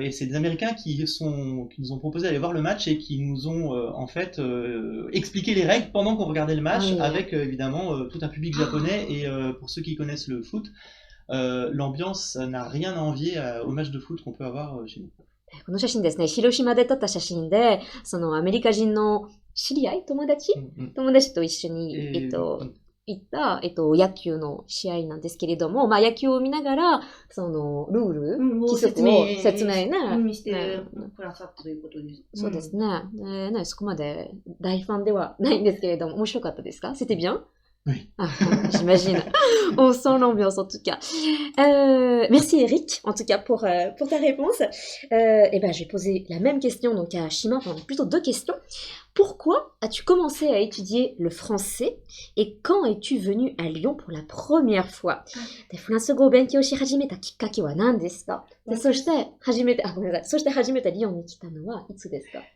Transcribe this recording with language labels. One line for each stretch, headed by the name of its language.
French: Et c'est des Américains qui nous ont proposé d'aller voir le match et qui nous ont en fait expliqué les règles pendant qu'on regardait le match, avec évidemment tout un public japonais, et pour ceux qui connaissent le foot, l'ambiance n'a rien à envier au match de foot qu'on peut avoir chez nous.
Japanese: この写真ですね、広島で撮った写真で、そのアメリカ人の知り合い、友達と一緒に、行った、野球の試合なんですけれども、野球を見ながら、その、ルール、規則を説明ね。してくださったということです。そうですね。そこまで大ファンではないんですけれども、面白かったですか?
French: C'était bien? Oui. Ah, j'imagine. On sent l'ambiance en tout cas. Merci Eric, en tout cas pour ta réponse. Et ben, je vais poser la même question donc à Shima, enfin plutôt deux questions. Pourquoi as-tu commencé à étudier le français et quand es-tu venu à Lyon pour la première fois?
Japanese: で、フランス語を勉強し始めたきっかけは何ですか?で、そして初めてリヨンに来たのはいつですか?